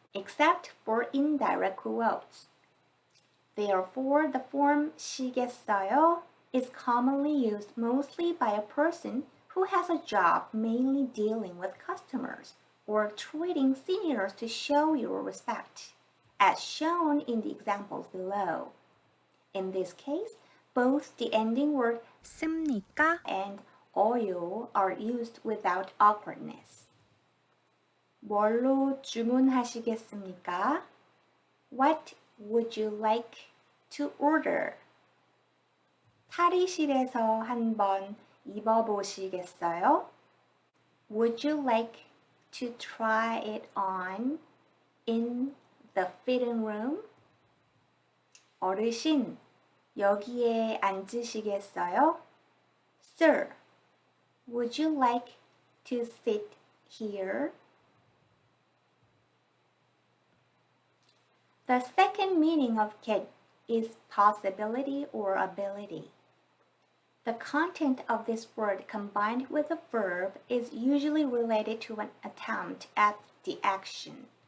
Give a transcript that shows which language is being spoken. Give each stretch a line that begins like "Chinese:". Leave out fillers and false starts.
English: except for indirect quotes. Therefore, the form 시겠어요 is commonly used mostly by a person who has a job mainly dealing with customers or treating seniors to show your respect, as shown in the examples below. In this case, both the ending word 씁니까 and 어요 are used without awkwardness.
Korean: 뭘로 주문하시겠습니까?
English: What would you like to order?
Korean: 탈의실에서 한번 입어보시겠어요?
English: Would you like to try it on in the fitting room?
Korean: 어르신, 여기에 앉으시겠어요?
English: Sir, would you like to sit here? The second meaning of get is possibility or ability. The content of this word combined with a verb is usually related to an attempt at the action.